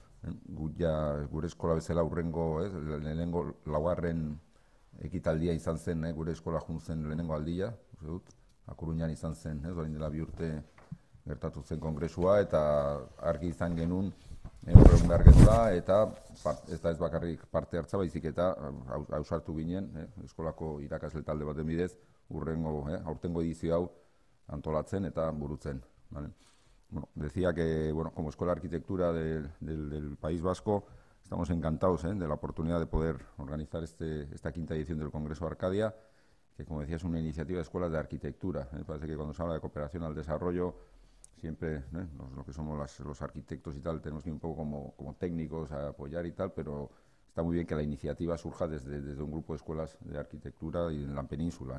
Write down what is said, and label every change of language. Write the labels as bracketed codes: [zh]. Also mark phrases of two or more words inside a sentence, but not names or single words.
[eu] gure eskola bezala urrengo, lehenengo laugarren ekitaldia izan zen, gure eskola juntzen lehenengo aldia, Akuruñan izan zen, orain dela 2 urte gertatu zen kongresua, eta argi izan genuen horregun behar genuela, eta ez da ez bakarrik parte hartza, baizik eta ausartu ginen, eskolako irakasle talde baten bidez, aurtengo edizio hau antolatzen eta burutzen. [es] Vale. Decía que, como Escuela de Arquitectura del País Vasco, estamos encantados de la oportunidad de poder organizar esta 5ª edición del Congreso Arcadia, que, como decía, es una iniciativa de escuelas de arquitectura. Parece que cuando se habla de cooperación al desarrollo, siempre lo que somos los arquitectos y tal, tenemos que ir un poco como técnicos a apoyar y tal, pero está muy bien que la iniciativa surja desde un grupo de escuelas de arquitectura y en la península.